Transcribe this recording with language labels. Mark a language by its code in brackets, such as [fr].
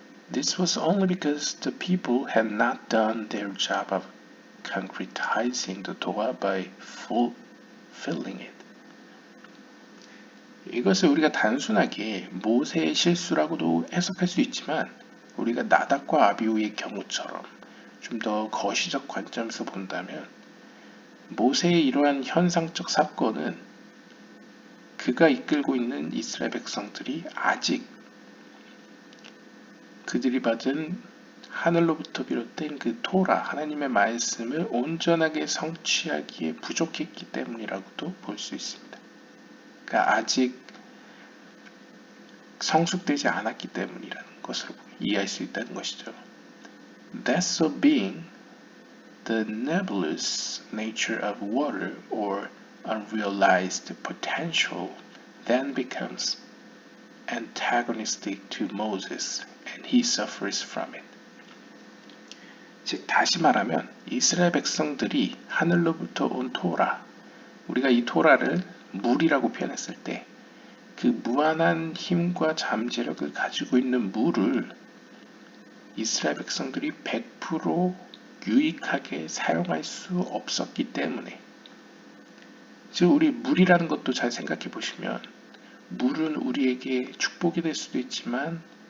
[en] This was only because the people had not done their job of concretizing the Torah by fulfilling it. [ko] 이것을 우리가 단순하게 모세의 실수라고도 해석할 수 있지만 우리가 나답과 아비후의 경우처럼 좀 더 거시적 관점에서 본다면 모세의 이러한 현상적 사건은 그가 이끌고 있는 이스라엘 백성들이 아직 그들이 받은 하늘로부터 비롯된 그 토라, 하나님의 말씀을 온전하게 성취하기에 부족했기 때문이라고도 볼 수 있습니다. 그러니까 아직 성숙되지 않았기 때문이라는 것으로 이해할 수 있다는 것이죠. [en] That so being, the nebulous nature of water or unrealized potential then becomes antagonistic to Moses and he suffers from it. [ko] 즉 다시 말하면 이스라엘 백성들이 하늘로부터 온 토라, 우리가 이 토라를 물이라고 표현했을 때 그 무한한 힘과 잠재력을 가지고 있는 물을 이스라엘 백성들이 100% 유익하게 사용할 수 없었기 때문에, 즉 우리 물이라는 것도 잘 생각해 보시면 물은 우리에게 축복이 될 수도 있지만